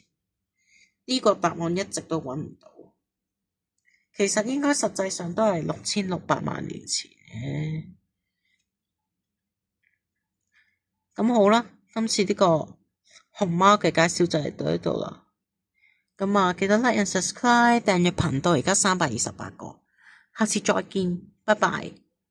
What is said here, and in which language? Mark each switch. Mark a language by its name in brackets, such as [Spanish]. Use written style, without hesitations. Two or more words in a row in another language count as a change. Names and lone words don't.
[Cantonese] 呢個答案一直都揾唔到，其實應該實際上都係6600萬年前嘅。咁好啦，今次呢個熊貓嘅介紹就嚟到呢度啦。咁啊，記得 [English] like and subscribe [Cantonese] 訂閱頻道，而家328個，下次再見，拜拜。